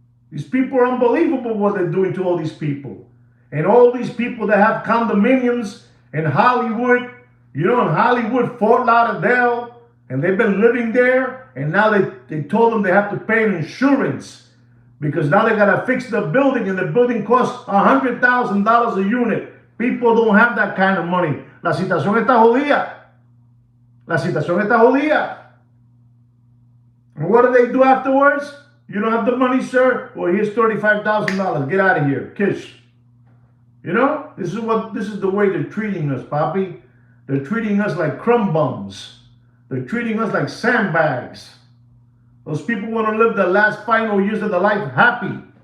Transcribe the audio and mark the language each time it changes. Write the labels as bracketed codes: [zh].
[en] These people are unbelievable what they're doing to all these people. And all these people that have condominiums in Hollywood, you know, in Hollywood, Fort Lauderdale, and they've been living there, and now they told them they have to pay an insurance because now they got to fix the building, and the building costs $100,000 a unit. People don't have that kind of money. [es] La situación está jodida. La situación está jodida. [en] And what do they do afterwards? You don't have the money, sir? Well, here's $35,000. Get out of here. Kiss. You know? This is the way they're treating us, Papi. They're treating us like crumb bums. They're treating us like sandbags. Those people want to live the last final years of their life happy.